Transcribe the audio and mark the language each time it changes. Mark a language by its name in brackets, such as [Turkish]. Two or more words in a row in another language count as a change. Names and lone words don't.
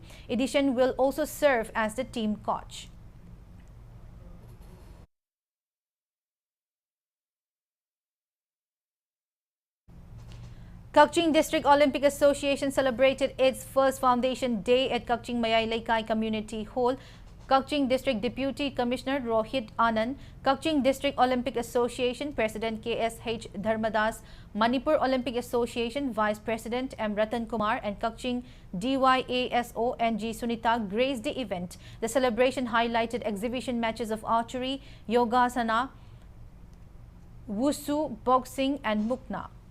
[English] Edition will also serve as the team coach. Kakching District Olympic Association celebrated its first foundation day at Kakching Mayai Laikai Community Hall. Kakching District Deputy Commissioner Rohit Anand, Kakching District Olympic Association President KSH Dharmadas, Manipur Olympic Association Vice President M. Ratan Kumar and Kakching DYASO NG Sunita graced the event. The celebration highlighted exhibition matches of archery, yogasana, wushu, boxing and mukna.